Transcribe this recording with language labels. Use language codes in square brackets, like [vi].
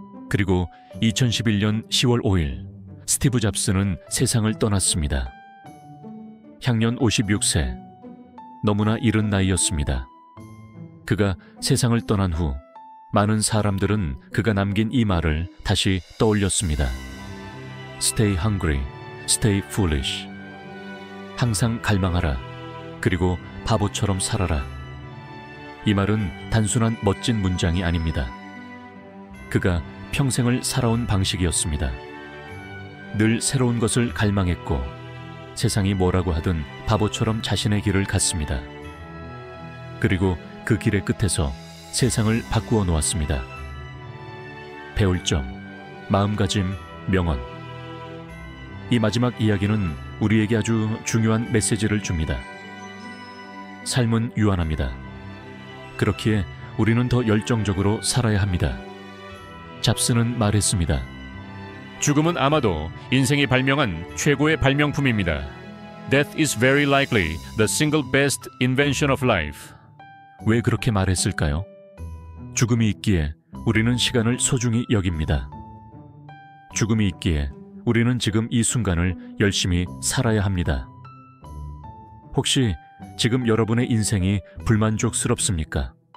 [ko] 그리고 2011년 10월 5일 스티브 잡스는 세상을 떠났습니다. 향년 56세, 너무나 이른 나이였습니다. 그가 세상을 떠난 후 많은 사람들은 그가 남긴 이 말을 다시 떠올렸습니다. [en] Stay hungry, stay foolish. [ko] 항상 갈망하라, 그리고 바보처럼 살아라. 이 말은 단순한 멋진 문장이 아닙니다. 그가 평생을 살아온 방식이었습니다. 늘 새로운 것을 갈망했고 세상이 뭐라고 하든 바보처럼 자신의 길을 갔습니다. 그리고 그 길의 끝에서 세상을 바꾸어 놓았습니다. 배울 점, 마음가짐, 명언. 이 마지막 이야기는 우리에게 아주 중요한 메시지를 줍니다. 삶은 유한합니다. 그렇기에 우리는 더 열정적으로 살아야 합니다. 잡스는 말했습니다. 죽음은 아마도 인생이 발명한 최고의 발명품입니다. [en] Death is very likely the single best invention of life. [ko] 왜 그렇게 말했을까요? 죽음이 있기에 우리는 시간을 소중히 여깁니다. 죽음이 있기에 우리는 지금 이 순간을 열심히 살아야 합니다. 혹시 지금 여러분의 인생이 불만족스럽습니까?